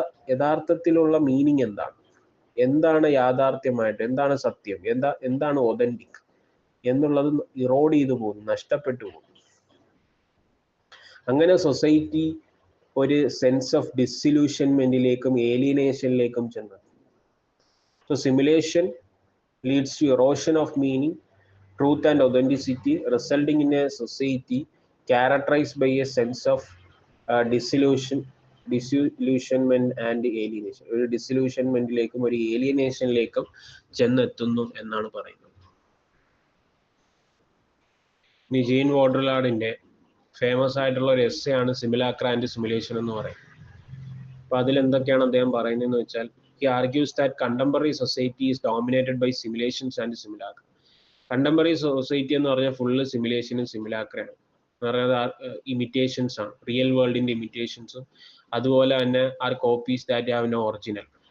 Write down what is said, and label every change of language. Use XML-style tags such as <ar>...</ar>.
<ml>യഥാർത്ഥത്തിലുള്ള മീനിങ് എന്താണ് യാഥാർത്ഥ്യമായിട്ട്, എന്താണ് സത്യം, എന്താണ് ഒതൻറ്റിക് എന്നുള്ളത് ഇറോഡ് ചെയ്തു പോകുന്നു, നഷ്ടപ്പെട്ടു പോകുന്നു. അങ്ങനെ സൊസൈറ്റി ഒരു sense of ഡിസില്യൂഷൻമെന്റിലേക്കും ഏലിയനേഷനിലേക്കും ചെന്നെത്തും. So</ml> <en>Simulation leads to erosion of meaning, truth and authenticity, resulting in a society characterized by a sense of disillusionment and alienation.</en> <ml>ഒരു ഡിസില്യൂഷൻമെന്റിലേക്കും ഒരു ഏലിയനേഷനിലേക്കും ചെന്നെത്തുന്നു എന്നാണ് പറയുന്നത്. ഇനി ജീൻ ബോഡ്രിലാർഡിന്റെ ഫേമസ് ആയിട്ടുള്ള ഒരു എസ്സേ ആണ് സിമുലാക്ര ആൻഡ് സിമുലേഷൻ എന്ന് പറയുന്നത്. അപ്പൊ അതിലെന്തൊക്കെയാണ് അദ്ദേഹം പറയുന്നതെന്ന് വെച്ചാൽ,</ml> <en>he argues that contemporary society is dominated by simulations and simulacra. Contemporary society</en> <ml>എന്ന് പറഞ്ഞാൽ ഫുള്ള് സിമുലേഷനും സിമുലാക്രയാണ്. എന്ന് പറഞ്ഞാൽ ഇമിറ്റേഷൻസ് ആണ്, റിയൽ വേൾഡിന്റെ ഇമിറ്റേഷൻസും അതുപോലെ തന്നെ</ml> <en>Are copies that have no original.</en>